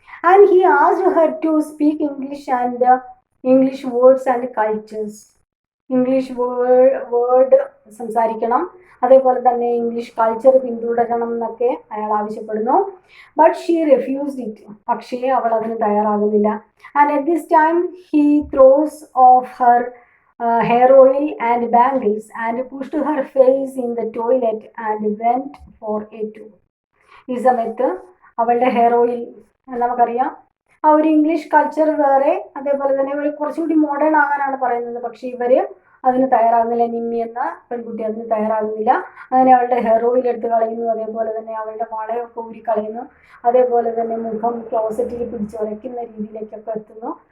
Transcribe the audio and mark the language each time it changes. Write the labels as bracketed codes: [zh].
[ml] And he asked her to speak English words and cultures. English word സംസാരിക്കണം, അതേപോലെ തന്നെ English culture പിന്തുടരണം എന്നൊക്കെ അയാൾ ആവശ്യപ്പെടുന്നു. [en] But she refused it. [ml] പക്ഷേ അവൾ അതിന് തയ്യാറാകുന്നില്ല. [en] And at this time he throws off her hair oil and bangles and pushed her face in the toilet and went for a tour. [ml] ഈ സമയത്ത് അവളുടെ ഹെയർ ഓയിൽ നമുക്കറിയാം, ആ ഒരു ഇംഗ്ലീഷ് കൾച്ചർ വേറെ, അതേപോലെ തന്നെ ഒരു കുറച്ചുകൂടി മോഡേൺ ആകാനാണ് പറയുന്നത്. പക്ഷേ ഇവര് അതിന് തയ്യാറാകുന്നില്ല. നിമ്മി എന്ന പെൺകുട്ടി അതിന് തയ്യാറാകുന്നില്ല. അങ്ങനെ അവളുടെ ഹെയർ ഓയിൽ എടുത്ത് കളയുന്നു, അതേപോലെ തന്നെ അവളുടെ വളയൊക്കെ ഊരിക്കളയുന്നു, അതേപോലെ തന്നെ മുഖം ക്ലോസറ്റിൽ പിടിച്ച് ഉരയ്ക്കുന്ന രീതിയിലേക്കൊക്കെ എത്തുന്നു.